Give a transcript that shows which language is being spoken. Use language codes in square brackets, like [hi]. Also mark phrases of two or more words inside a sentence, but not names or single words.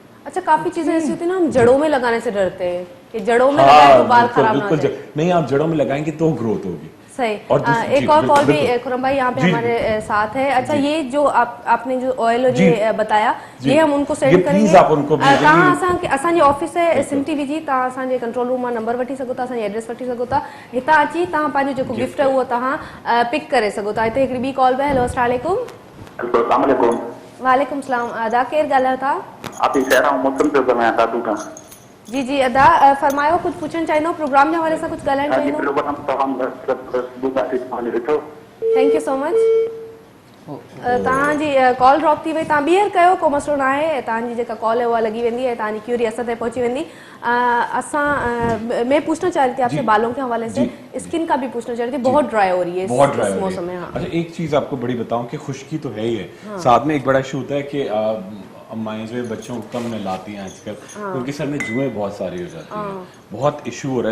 [ur] اچھا، کافی چیزیں ایسی ہوتی ہے نا، ہم جڑوں میں لگانے سے ڈرتے ہیں کہ جڑوں میں لگائے تو بال خراب نا ہو جائے. نہیں، آپ جڑوں میں لگائیں گے تو گروتھ ہوگی. صحیح. اور ایک اور کال بھی خرم بھائی یہاں پہ ہمارے ساتھ ہے۔ اچھا، یہ جو آپ نے جو آئل اور یہ بتایا، یہ ہم ان کو سینڈ کریں گے. پلیز آپ ان کو [sd] तव्हां असांजी ऑफिस है सिम टीवी जी, तव्हां असांजे [en] control room [sd] मां नंबर वठी सघो था, असांजी एड्रेस वठी सघो था, हितां अची तव्हां पंहिंजो जेको गिफ्ट आहे उहो तव्हां पिक करे सघो था। हिते हिकिड़ी ॿी कॉल बि। हेलो, [ar] السلام علیکم. وعلیکم سلام. [sd] अदा केरु ॻाल्हायो था? जी जी, अदा फरमायो, कुछ पूछण चाहींदो, प्रोग्राम जे हवाले सां कुछ ॻाल्हाइण चाहींदो? [en] Thank you so much. [sd] तव्हांजी कॉल ड्रॉप थी वई, तव्हां ॿीहर कयो, को मसलो न आहे, तव्हांजी जेका कॉल है उहा लगी वेंदी है, तव्हांजी क्यूरी असां ताईं पहुची वेंदी। [ur] میں پوچھنا چاہ رہی تھی آپ سے بالوں کے حوالے سے، سکن کا بھی پوچھنا چاہ رہی تھی، بہت ڈرائی ہو رہی ہے اس موسم میں. ہاں. اچھا، ایک چیز آپ کو بڑی بتاؤں کہ خشکی تو ہے ہی ہے، ساتھ میں ایک بڑا ایشو ہوتا ہے کہ امائیں جو بچوں کو کم میں لاتی ہیں آج کل، ان کے سر میں جوئیں بہت ساری ہو جاتی ہیں، بہت ایشو ہو رہا ہے.